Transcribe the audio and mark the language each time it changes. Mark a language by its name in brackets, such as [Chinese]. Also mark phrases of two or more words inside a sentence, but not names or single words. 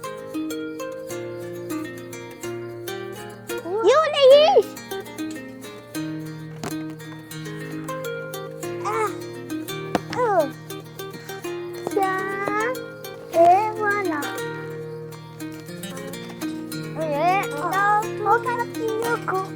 [Malagasy] Io le izy! [French] Tiens, et voilà. Oh, carapinhoco.